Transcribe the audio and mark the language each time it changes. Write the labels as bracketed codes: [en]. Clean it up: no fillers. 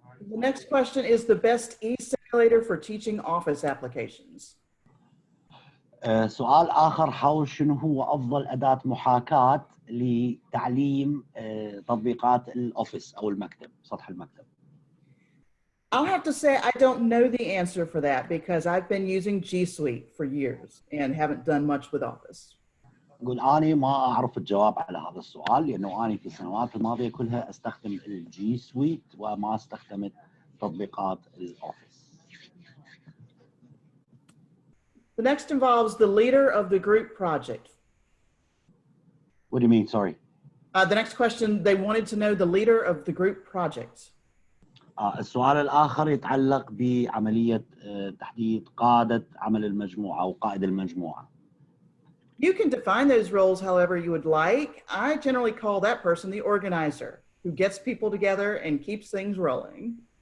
[en] The next question is the best e-simulator for teaching office applications. [ar] سؤال آخر حول شنو هو أفضل أداة محاكاة لتعليم تطبيقات الأوفيس أو المكتب، سطح المكتب. [en] I'll have to say I don't know the answer for that because I've been using G Suite for years and haven't done much with Office. [ar] أقول أنا ما أعرف الجواب على هذا السؤال لأنه أنا في السنوات الماضية كلها أستخدم الجي سويت وما استخدمت تطبيقات الأوفيس. [en] The next involves the leader of the group project. What do you mean? Sorry. The next question, they wanted to know the leader of the group project. [ar] السؤال الآخر يتعلق بعملية تحديد قادة عمل المجموعة أو قائد المجموعة. [en] You can define those roles however you would like. I generally call that person the organizer, who gets people together and keeps things rolling.